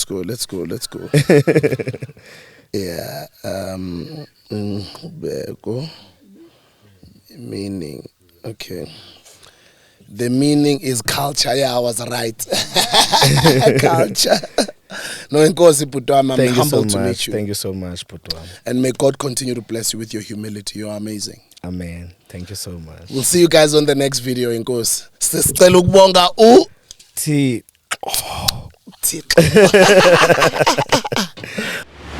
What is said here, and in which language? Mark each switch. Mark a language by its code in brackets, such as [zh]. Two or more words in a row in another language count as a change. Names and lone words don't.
[xh] Inkcubeko. [en] Meaning. Okay. The meaning is culture. I was right. Culture. No, [xh] enkosi bhuti wami, [en] I'm humbled to meet you. Thank you so much, [xh] bhuti wami. [en] And may God continue to bless you with your humility. You're amazing. Amen. Thank you so much. We'll see you guys on the next video, [xh] enkosi. Sicela ukubonga T.